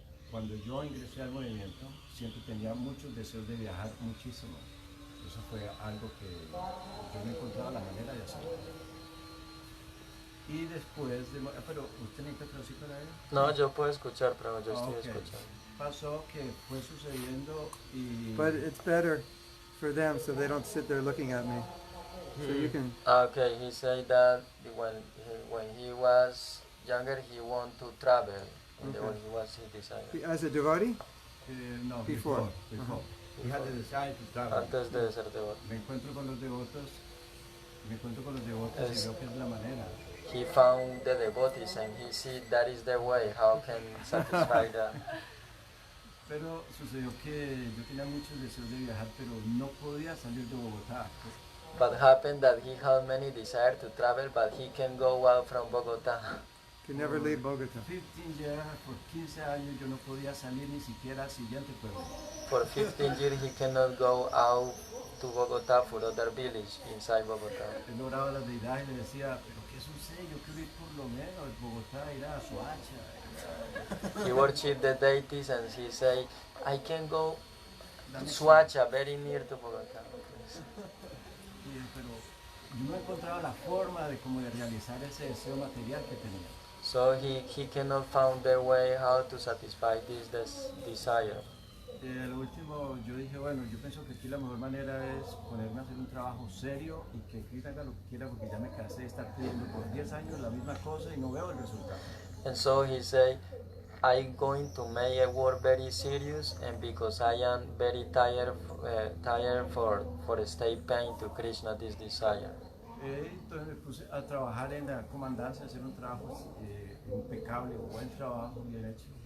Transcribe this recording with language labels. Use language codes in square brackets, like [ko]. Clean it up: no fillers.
[es] Cuando yo ingresé al movimiento, siempre tenía muchos deseos de viajar muchísimo. Eso fue algo que yo no encontraba la manera de hacer. Y después de... Pero, ¿usted necesita traducir para él? No, yo puedo escuchar, pero yo estoy [en] Okay. [es] escuchando. Pasó que fue sucediendo y... [en] But it's better for them so they don't sit there looking at me. So you can... Okay, he said that when he was younger, he wanted to travel. Okay. When he was his desire. As a devotee? no, Before. before. He had the desire to travel. [es] Antes de ser devoto. Me encuentro con los devotos y veo que es la manera. [en] He found the devotees and he see that is the way how can satisfy that. [es] Pero sucedió que yo tenía muchos deseos de viajar, pero no podía salir de Bogotá. [en] But happened that he had many desire to travel, but he can go out from Bogota. Can never leave Bogota. 15 years, [es] por 15 años yo no podía salir ni siquiera al siguiente pueblo. [en] For 15 years he cannot go out to Bogota for other village inside Bogota. [es] Él oraba a las deidades y le decía, pero ¿qué sucede? Yo quiero ir por lo menos de Bogotá, ir a Soacha. [en] He worshipped the deities and he say, I can go to Suacha, very near to Bogota. [es] Pero yo no encontraba la forma de cómo de realizar ese deseo material que tenía. [en] So he cannot find the way how to satisfy this desire. [es] Lo último, yo dije, bueno, yo pienso que aquí la mejor manera es ponerme a hacer un trabajo serio y que Krishna haga lo que quiera porque ya me cansé de estar pidiendo por 10 años la misma cosa y no veo el resultado. [en] And so he say, I'm going to make a work very serious, and because I am very tired for stay paying to Krishna this desire. [es] Entonces me puse a trabajar en la comandancia, hacer un trabajo impecable, un buen trabajo, bien hecho.